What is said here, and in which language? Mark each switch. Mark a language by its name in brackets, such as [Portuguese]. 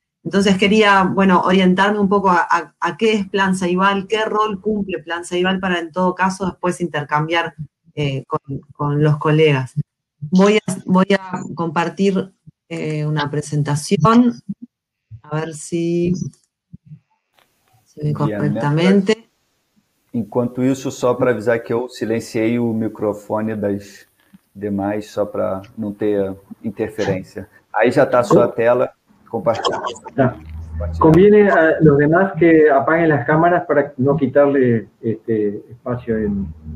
[Spanish] Entonces quería, bueno, orientarme un poco a qué es Plan Ceibal, qué rol cumple Plan Ceibal para, en todo caso, después intercambiar con los colegas. Voy a compartir una presentación, a ver si se ve correctamente. [Portuguese] Enquanto isso, só para avisar que eu silenciei o microfone das demais, só para não ter interferência. Aí já está a sua tela. Compartir. [Spanish] Conviene a los demás que apaguen las cámaras para no quitarle espacio en...